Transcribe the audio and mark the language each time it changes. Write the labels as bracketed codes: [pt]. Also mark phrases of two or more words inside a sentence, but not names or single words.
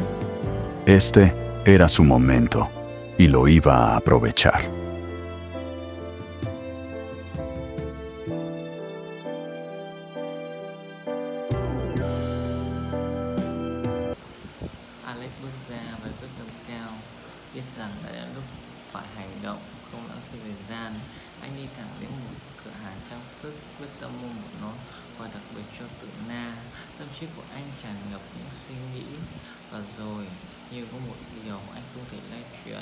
[es] Este era su momento y lo iba a aprovechar. [vi] Alex bước ra với quyết tâm cao, biết rằng đã đến lúc phải hành động, không lãng phí thời gian. Anh đi thẳng đến một cửa hàng trang sức, quyết tâm mua một nón quà đặc biệt cho Tử Na. Tâm trí của anh tràn ngập những suy nghĩ, và rồi như có một điều anh không thể lay chuyển.